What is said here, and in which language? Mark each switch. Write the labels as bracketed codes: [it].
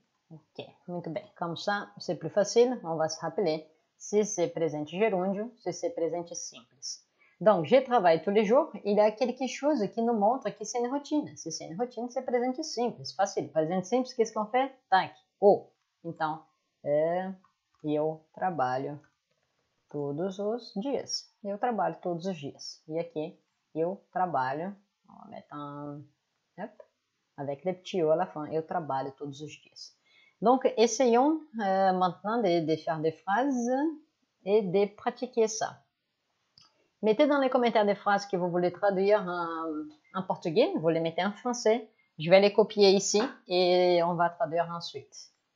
[pt] Ok, muito bem. [fr] Comme ça, c'est plus facile. On va se rappeler si c'est presente gerúndio, si c'est presente simples. Donc, je travaille tous les jours. Il y a quelque chose qui nous montre que c'est une routine. Si c'est une routine, c'est presente simples. Facile. Presente simples, qu'est-ce qu'on fait? Tac. O. [pt] Então, eu trabalho todos os dias. Eu trabalho todos os dias. E aqui, eu trabalho. [fr] On va mettre un... Hop. Avec le petit O à la fin. [pt] Eu trabalho todos os dias. [fr] Donc, essayons maintenant de faire des phrases et de pratiquer ça. Mettez dans les commentaires des phrases que vous voulez traduire en portugais. Vous les mettez en français. Je vais les copier ici et on va traduire ensuite.